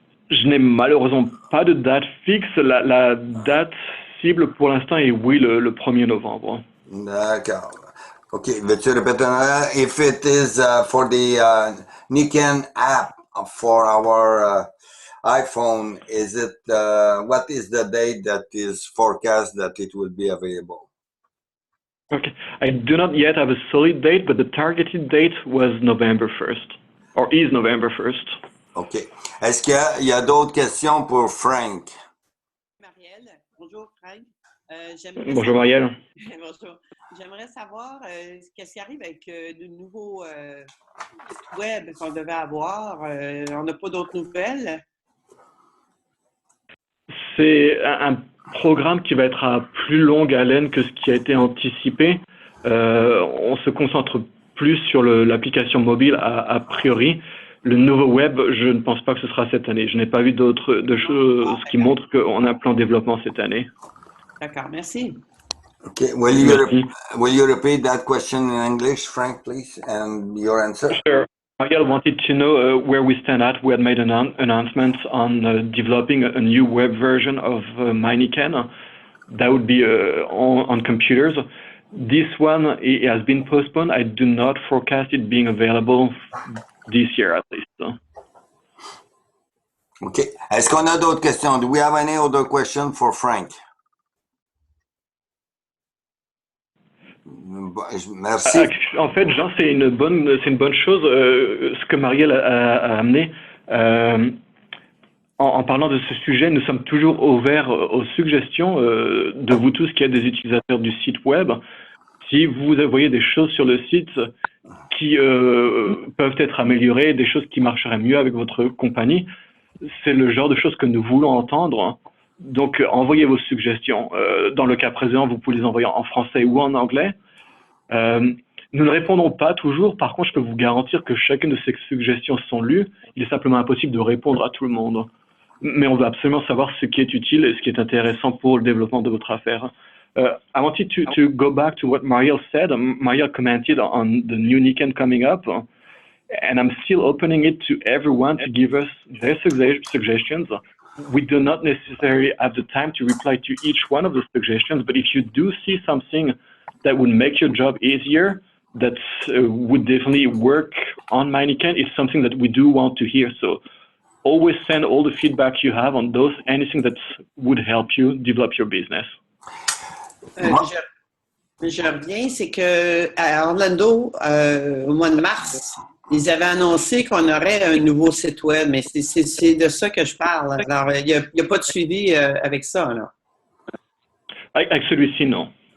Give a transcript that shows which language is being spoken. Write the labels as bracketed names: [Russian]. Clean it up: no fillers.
[French] Je n'ai malheureusement pas de date fixe. La date cible pour l'instant est oui, le 1er novembre. D'accord. OK. Veux-tu répéter? [English] If it is for the Nikon app for our iPhone, is it what is the date that is forecast that it will be available? Okay. I do not yet have a solid date, but the targeted date was November 1st, or is November 1st. OK. [French] Est-ce qu'il y a d'autres questions pour Frank? Marielle, bonjour Frank. Bonjour Marielle. Bonjour. J'aimerais savoir qu'est-ce qui arrive avec de nouveaux sites web qu'on devait avoir. On n'a pas d'autres nouvelles. C'est un programme qui va être à plus longue haleine que ce qui a été anticipé. On se concentre plus sur l'application mobile a priori. Le nouveau web, je ne pense pas que ce sera cette année. Je n'ai pas vu de choses qui montrent qu'on a un plan de développement cette année. D'accord, merci. [English] Okay. Will you repeat that question in English, Frank, please, and your answer? Sure. Marielle wanted to know where we stand at. We had made an announcement on developing a new web version of MyNiken. That would be on computers. This one it has been postponed. I do not forecast it being available this year at least. OK. [French] Est-ce qu'on a d'autres questions? [English] Do we have any other question for Frank? [French] Merci. En fait, Jean, c'est une bonne chose ce que Marielle a amené. En parlant de ce sujet, nous sommes toujours ouverts aux suggestions de vous tous qui êtes des utilisateurs du site web. Si vous voyez des choses sur le site qui peuvent être améliorées, des choses qui marcheraient mieux avec votre compagnie, c'est le genre de choses que nous voulons entendre. Donc, envoyez vos suggestions. Dans le cas présent, vous pouvez les envoyer en français ou en anglais. Nous ne répondons pas toujours. Par contre, je peux vous garantir que chacune de ces suggestions sont lues. Il est simplement impossible de répondre à tout le monde. Mais on veut absolument savoir ce qui est utile et ce qui est intéressant pour le développement de votre affaire. [English] I wanted to go back to what Marielle said. Marielle commented on the new Nikon coming up. And I'm still opening it to everyone to give us their suggestions. We do not necessarily have the time to reply to each one of the suggestions, but if you do see something that would make your job easier, that would definitely work on MyNiken, it's something that we do want to hear. So always send all the feedback you have on those, anything that would help you develop your business. [French] Je reviens, c'est qu'à Orlando, au mois de mars, ils avaient annoncé qu'on aurait un nouveau site web, mais c'est de ça que je parle. Alors, il n'y a pas de suivi avec ça, là. Avec celui-ci, non.